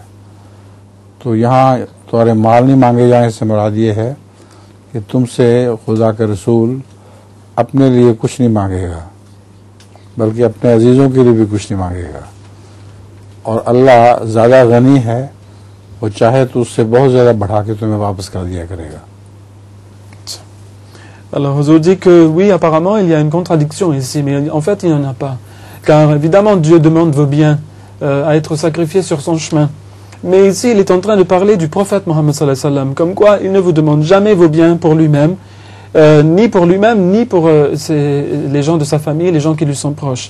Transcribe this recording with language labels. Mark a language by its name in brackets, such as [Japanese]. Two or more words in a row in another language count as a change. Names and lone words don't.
[Urdu] تو یہاں تمہارے مال نہیں مانگے جانے سے مراد یہ ہے کہ تم سے خدا کا رسول اپنے لیے کچھ نہیں مانگے گا، بلکہ اپنے عزیزوں کے لیے بھی کچھ نہیں مانگے گا. اور اللہ زیادہ غنی ہے، وہ چاہے تو اس سے بہت زیادہ بڑھا کے تمہیں واپس کر دیا کرے گا. [French] Alors Huzour dit que oui, apparemment il y a une contradiction ici, mais en fait il n'y en a pas. Car évidemment Dieu demande vos biens à être sacrifiés sur son chemin. Mais ici il est en train de parler du prophète Mohammed [Arabic] صلى الله عليه وسلم, [French] comme quoi il ne vous demande jamais vos biens pour lui-même, ni pour lui-même, ni pour les gens de sa famille, les gens qui lui sont proches.